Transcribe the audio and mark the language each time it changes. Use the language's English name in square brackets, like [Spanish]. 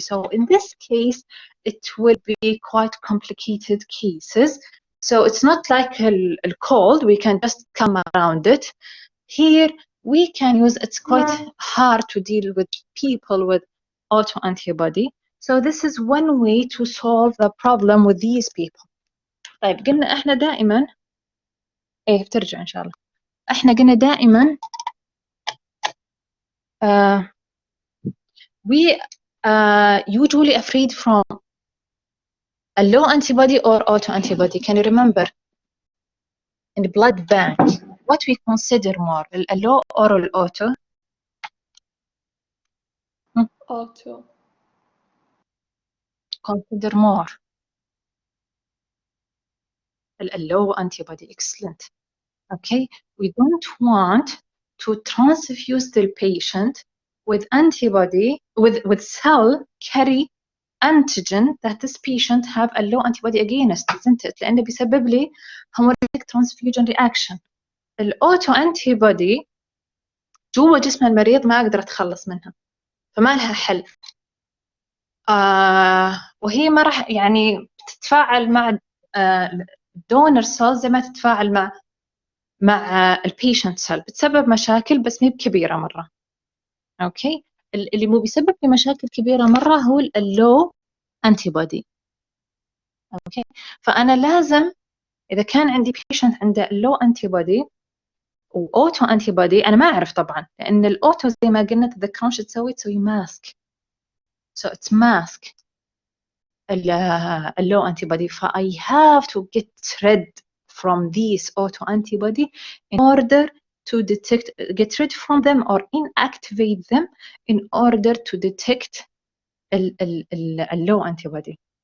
[English] So in this case, it will be quite complicated cases. So it's not like a cold, we can just come around it. Here we can use, it's quite hard to deal with people with autoantibody. So this is one way to solve the problem with these people. [Arabic] طيب، قلنا احنا دائما بترجع ان شاء الله. احنا قلنا دائما [English] we usually afraid from a low antibody or autoantibody. Can you remember in the blood bank what we consider more, a low or an auto? Auto. Consider more a low antibody. Excellent. Okay, we don't want to transfuse the patient with antibody with cell carry antigen that this patient have a low antibody against, isn't it? [Arabic] لأنه بيسبب لي hemolytic transfusion reaction. الأوتو antibody جوا جسم المريض ما أقدر أتخلص منها، فما لها حل. وهي ما راح يعني تتفاعل مع donor cells زي ما تتفاعل مع البيشنت سيل، بتسبب مشاكل بس مي بكبيرة مرة. اوكي، اللي مو بيسبب لي مشاكل كبيرة مرة هو اللو antibody. اوكي، فأنا لازم إذا كان عندي بيشنت عنده اللو antibody وأوتو antibody، أنا ما أعرف طبعا، لأن الأوتو زي ما قلنا تذكرون شو تسوي ماسك. [English] So it's mask اللو antibody. ف I have to get rid from these auto antibody in order to get rid from them or inactivate them in order to detect اللو antibody.